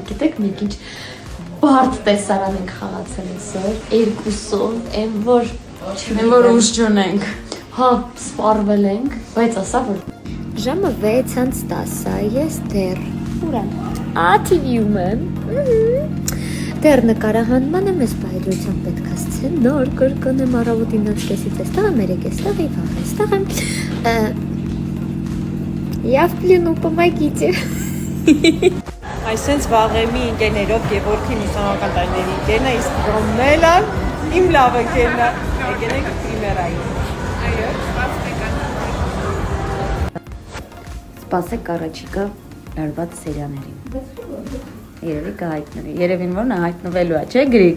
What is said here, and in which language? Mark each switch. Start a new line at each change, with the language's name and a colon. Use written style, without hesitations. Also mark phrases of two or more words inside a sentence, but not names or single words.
Armenian: գիտեք մի քիչ բարդ տեսարան ենք խաղացել այսօր, երկուսով, այն որ ուժ չունենք։ Հա, սպառվել ենք, բայց ասա որ ժամը 6:10, ես դեռ ուրան TV-ում եմ։ Դեռ նկարահանման եմ, ես բայդրությամբ պետք է նոր կրկնեմ առավոտին 9:30-ից էստեղ եմ, 3:00-ից եւ վաղ էստեղ եմ։
Russian: Я в плену, помогите։
Armenian: Այսենց վաղեմի ընկերներով Գևորգին ուսանողական տարիների ընկերն է, իսկ Ռոմելը իմ լավ ընկերն է։ Եկեք պրիմերային։ Այո, Սպասեք առաջիկա լարված սերիաներին։ Երևի կհայտնվի։ Երևին որ նա հայտնվելու է, չէ՞ Գրիգ։